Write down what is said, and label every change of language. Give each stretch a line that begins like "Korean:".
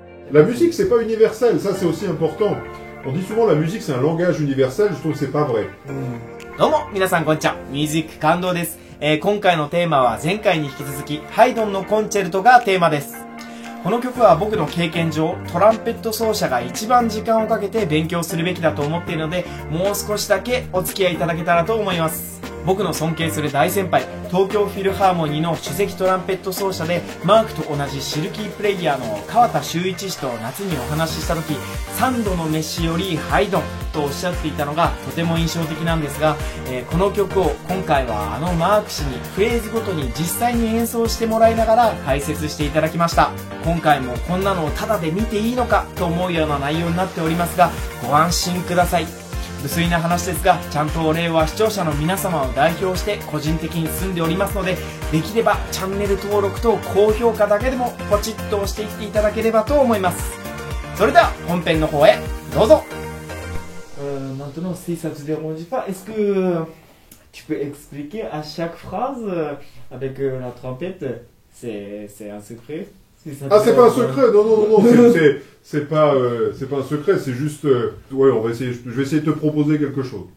French: La musique, c'est pas universel, ça c'est aussi important. On dit souvent la musique c'est un langage universel, je trouve que c'est pas vrai.
Japanese: どうも皆さんこんにちは。ミュージック感動です。今回のテーマは前回に引き続きハイドンのコンチェルトがテーマです。この曲は僕の経験上トランペット奏者が一番時間をかけて勉強するべきだと思っているので、もう少しだけお付き合いいただけたらと思います。僕の尊敬する大先輩、東京フィルハーモニーの首席トランペット奏者でマークと同じシルキープレイヤーの川田修一氏と夏にお話しした時、3度の飯よりハイドンとおっしゃっていたのがとても印象的なんですが、この曲を今回はあのマーク氏にフレーズごとに実際に演奏してもらいながら解説していただきました。今回もこんなのをタダで見ていいのかと思うような内容になっておりますが、ご安心ください。無粋な話ですが、ちゃんとお礼は視聴者の皆様を代表して個人的に済んでおりますので、できればチャンネル登録と高評価だけでもポチッと押していっていただければと思います。それでは本編の方へどうぞ。
French: Maintenant, si ça te dérange pas, est-ce que tu peux expliquer à chaque phrase avec la trompette? C'est un secret? Ah, c'est pas un secret, non, c'est pas un secret, c'est juste, ouais, je vais essayer de te proposer quelque chose.